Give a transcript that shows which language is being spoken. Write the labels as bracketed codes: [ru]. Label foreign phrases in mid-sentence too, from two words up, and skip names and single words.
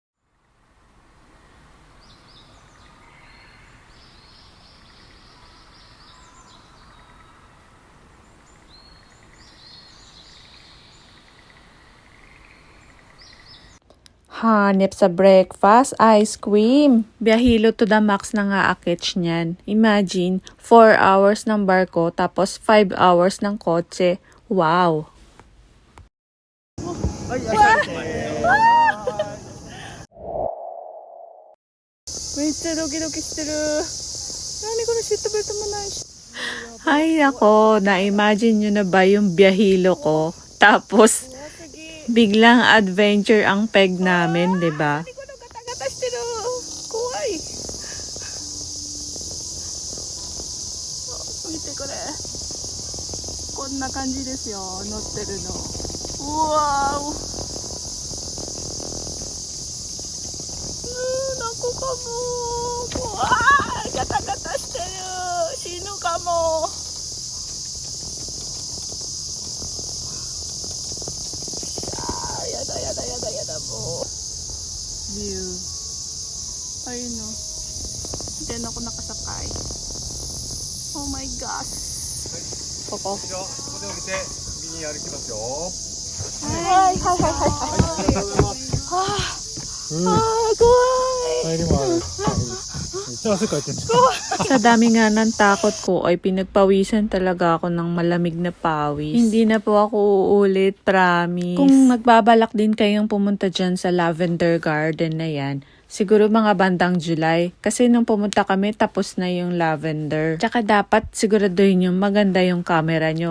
[tl] Hanep sa breakfast, ice cream. Biyahilo [en] to the max [tl] na nga akits niyan. Imagine, 4 hours ng barko tapos 5 hours ng kotse. Wow! Ay ako, na-imagine nyo na ba yung biyahilo ko? Tapos, biglang adventure ang peg namin, di ba? [ja] 見てこれこんな感じですよ乗ってるのうわー泣くかもうわーガタガタしてる死ぬかもやだやだやだやだもうビュー [tl] ayun no hindi na ako nakasakay [en] oh my gosh [ja] ここここで降りて右に歩きますよ。はいはいはいはいはい。帰りもある。めっちゃ汗かいてる。 [tl] Sa dami nga ng takot ko ay pinagpawisan talaga ako ng malamig na pawis. Hindi na po ako uulit, promise. Kung magbabalak din kayong pumunta dyan sa Lavender Garden na yan, siguro mga bandang July. Kasi nung pumunta kami, tapos na yung lavender. Tsaka dapat siguraduhin yung maganda yung camera nyo.